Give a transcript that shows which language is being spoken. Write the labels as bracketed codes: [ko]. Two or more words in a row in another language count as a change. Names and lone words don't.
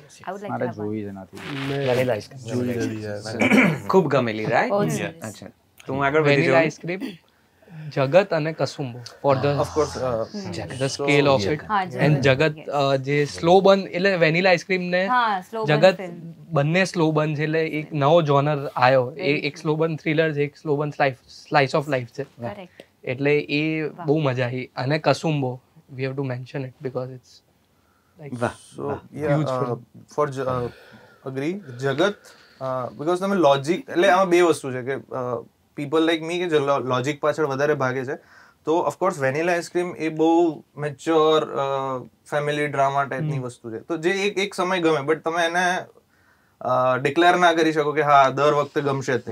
[gu] મારે જોઈ જ નથી. વેનીલા આઈસ્ક્રીમ જોઈ નથી યાર. ખૂબ ગમેલી, રાઈટ? અચ્છા, તો હું આગળ વધી વેનીલા જાઉં. આઈસ્ક્રીમ, જગત અને કસુંબો [en] for the [gu] ઓફકોર્સ [en] the scale of it. [gu] હા, એન્ડ જગત જે [en] slow burn [gu] એટલે વેનીલા આઈસ્ક્રીમ ને હા, [en] slow burn [gu] જગત film. બંને [en] slow burn [gu] છે એટલે એક નવો જોનર આવ્યો. એક [en] slow burn thriller [gu] છે, એક [en] slow burn slice of life [gu] છે. Correct. એટલે એ બહુ મજા આવી. [en] અને કસુંબો we have to mention it because it's [gu] વાહ. [en] So yeah, for agree [gu] જગત because તમે લોજિક એટલે આમાં બે વસ્તુ છે કે [en] people like me [gu] કે જે લોજિક પાછળ વધારે ભાગે છે, તો ઓફકોર્સ વેનીલા આઈસ્ક્રીમ એ બહુ [en] mature family drama [gu] ટાઈપની વસ્તુ છે, તો જે એક સમય ગમે, બટ તમે એને ડિક્લેર ના કરી શકો કે હા દર વખતે ગમશે જ.